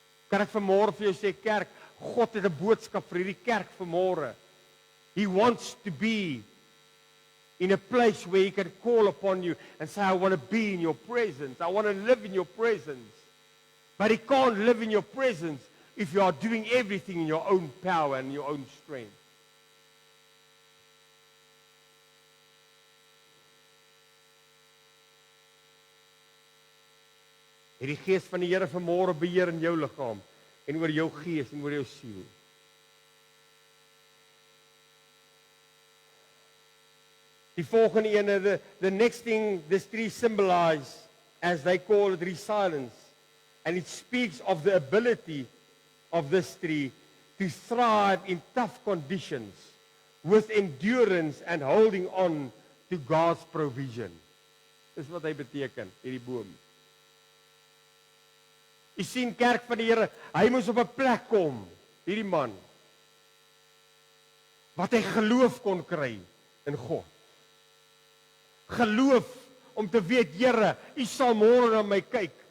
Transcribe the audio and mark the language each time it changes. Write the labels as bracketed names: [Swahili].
[Afrikaans] Kan ek vanmôre vir jou sê, kerk, God het 'n boodskap vir hierdie kerk vanmôre. [English] He wants to be in a place where he can call upon you and say, I want to be in your presence. I want to live in your presence. But he can't live in your presence if you are doing everything in your own power and your own strength. [Afrikaans] Die Gees van die Here vanmôre beheer in jou liggaam en oor jou gees en oor jou siel. Die volgende ene, [English] the next thing this tree symbolize, as they call it, resilience, and it speaks of the ability of this tree to thrive in tough conditions with endurance and holding on to God's provision. [Afrikaans] Dis wat hy beteken, hierdie boom. Jy sien, kerk van die Here, hy moes op 'n plek kom, hierdie man, wat hy geloof kon kry in God. Geloof om te weet, Here, u sal môre na my kyk.